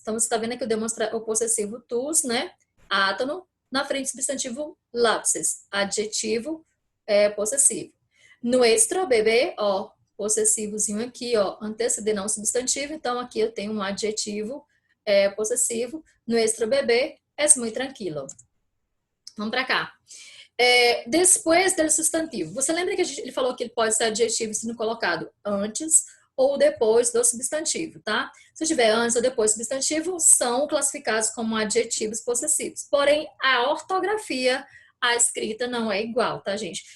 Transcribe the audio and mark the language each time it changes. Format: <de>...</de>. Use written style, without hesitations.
<pt>Então, você está vendo aqui o possessivo tus, né? Átono. Na frente, substantivo lápis. Adjetivo possessivo.</pt> <es>Nuestro bebê,</es> <pt>ó, possessivozinho aqui, ó, anteceder não substantivo, então aqui eu tenho um adjetivo possessivo.</pt> <es>Nuestro bebê es muy tranquilo.</es> <pt>Vamos para cá. Depois do substantivo. Você lembra que ele falou que ele pode ser adjetivo sendo colocado antes ou depois do substantivo, tá? Se tiver antes ou depois do substantivo, são classificados como adjetivos possessivos. Porém, a ortografia, a escrita não é igual, tá, gente?</pt>